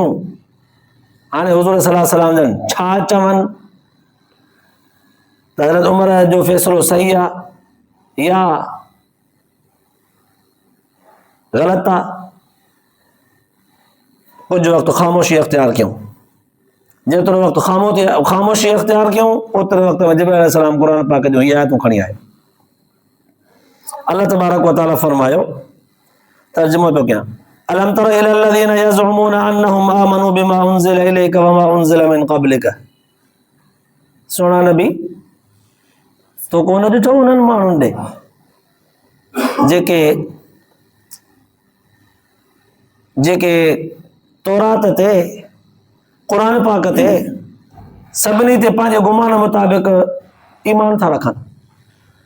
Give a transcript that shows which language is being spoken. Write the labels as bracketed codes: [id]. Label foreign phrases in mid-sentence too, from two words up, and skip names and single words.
[sd] हाणे हुज़ूर [ar] صلى الله عليه وسلم [sd] जन छा चवनि त हज़रत उमर जो फ़ैसिलो सही आहे या ग़लति आहे। कुझु वक़्तु ख़ामोशी अख़्तियार कयूं, जेतिरो वक़्तु ख़ामोशी अख़्तियार कयूं, ओतिरे वक़्त में जिब्राईल अलैहिस्सलाम क़ुरान पाक जूं इहे आयतूं खणी आयो। [ar] الله تبارك وتعالى [sd] फरमायो, तर्जुमो थो कयां, [ar] ألم تر إلى الذين يزعمون أنهم آمنوا بما أنزل إليك وما أنزل من قبلك. [sd] सोना नबी, तो कोन ॾिठो उन्हनि माण्हुनि ॾे जेके तौरात ते, क़ुरान पाक ते, सभिनी ते पंहिंजे गुमान मुताबिक़ ईमान था रखनि।